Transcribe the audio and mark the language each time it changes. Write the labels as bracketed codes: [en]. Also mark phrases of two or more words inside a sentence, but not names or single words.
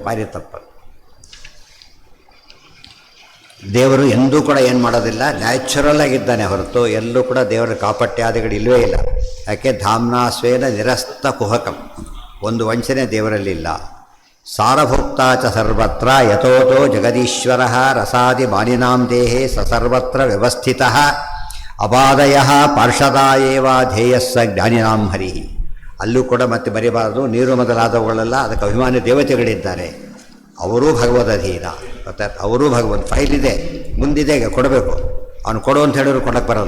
[kn] ಭಾರಿ ತಪ್ಪದು. ದೇವರು ಎಂದೂ ಕೂಡ ಏನು ಮಾಡೋದಿಲ್ಲ, ನ್ಯಾಚುರಲ್ ಆಗಿದ್ದಾನೆ ಹೊರತು ಎಲ್ಲೂ ಕೂಡ ದೇವರ ಕಾಪಟ್ಯಾದಿಗಳು ಇಲ್ಲವೇ ಇಲ್ಲ. ಯಾಕೆ [sa] ಧಾಮ್ನಾ ಸ್ವೇನ ನಿರಸ್ತ ಕುಹಕಂ, [kn] ಒಂದು ವಂಚನೆ ದೇವರಲ್ಲಿಲ್ಲ. [sa] ಸಾರಭುಕ್ತ ಚ ಸರ್ವತ್ರ ಯಥೋತೋ ಜಗದೀಶ್ವರ ರಸಾದಿ ಮಾನಿನಾಂ ದೇಹೇ ಸ ಸರ್ವತ್ರ ವ್ಯವಸ್ಥಿತ ಅಬಾಧಯ ಪಾರ್ಷದ ಏವ ಧ್ಯೇಯಸ್ಸ ಜ್ಞಾನಿನಾಂ ಹರಿ. [kn] ಅಲ್ಲೂ ಕೂಡ ಮತ್ತೆ ಬರೀಬಾರದು. ನೀರು ಮೊದಲಾದವುಗಳೆಲ್ಲ ಅದಕ್ಕೆ ಅಭಿಮಾನಿ ದೇವತೆಗಳಿದ್ದಾರೆ, ಅವರೂ ಭಗವದಧೀನ. ಮತ್ತು ಅವರೂ ಭಗವಂತ ಫೈಲ್ ಇದೆ, ಮುಂದಿದೆ, ಕೊಡಬೇಕು. ಅವನು ಕೊಡು ಅಂತ ಹೇಳಿದ್ರು ಕೊಡೋಕ್ಕೆ ಬರೋಲ್ಲ.